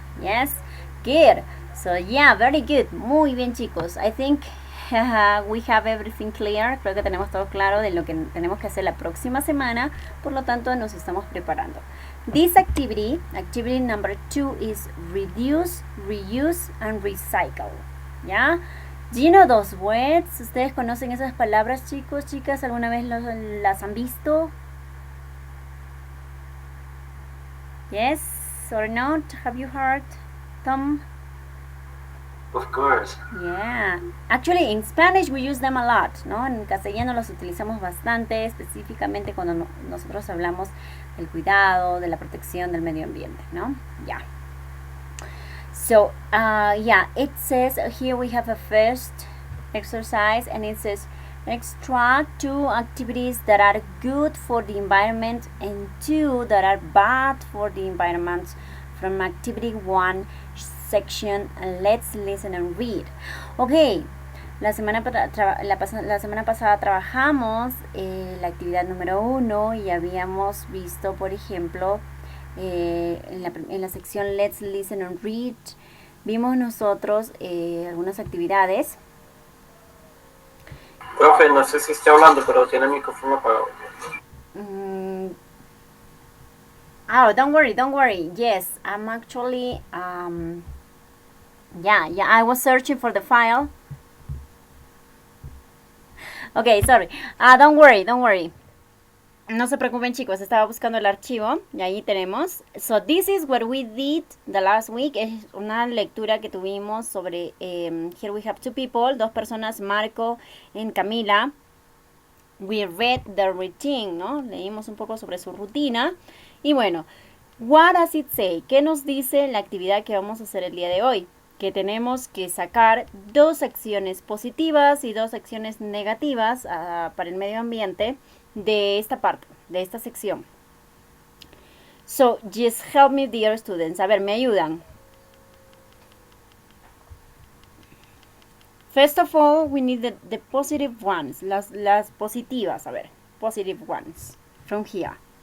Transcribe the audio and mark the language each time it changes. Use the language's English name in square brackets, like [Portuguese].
[English] Yes, good. So yeah, very good. [Spanish] Muy bien, chicos. [English] I think we have everything clear. [Spanish] Creo que tenemos todo claro de lo que tenemos que hacer la próxima semana. Por lo tanto, nos estamos preparando. [English] This activity number 2 is reduce, reuse, and recycle. [Spanish] ¿Ya? [English] Do you know those words? [Spanish] ¿Ustedes conocen esas palabras, chicos, chicas? ¿Alguna vez las han visto? [English] Yes or not? Have you heard them? Of course. Yeah. Actually, in Spanish we use them a lot, ¿no? [Spanish] En castellano los utilizamos bastante, específicamente cuando nosotros hablamos del cuidado, de la protección del medio ambiente, ¿no? [English] Yeah. So, it says here we have a first exercise and it says extract 2 activities that are good for the environment and 2 that are bad for the environment from activity 1 section. Let's listen and read. [Spanish] Okay, la semana pasada trabajamos la actividad número 1 y habíamos visto, por ejemplo, en la sección [English] Let's listen and read, [Spanish] vimos nosotros algunas actividades. Profe, no sé si está hablando, pero tiene el micrófono apagado. [English] Oh, don't worry. Yes, I'm actually, I was searching for the file. Okay, sorry. Don't worry. [Spanish] No se preocupen, chicos, estaba buscando el archivo y ahí tenemos. [English] So this is what we did the last week. [Spanish] Es una lectura que tuvimos sobre [English] here we have 2 people, [Spanish] 2 personas, Marco y Camila. [English] We read the routine, ¿no? [Spanish] Leímos un poco sobre su rutina. Y bueno, [English] what does it say? [Spanish] ¿Qué nos dice la actividad que vamos a hacer el día de hoy? Que tenemos que sacar 2 acciones positivas y 2 acciones negativas para el medio ambiente de esta parte, de esta sección. [English] So, just help me, dear students. [Spanish] A ver, ¿me ayudan? [English] First of all, we need the positive ones, [Spanish] las positivas, [English] a ver, positive ones, from here.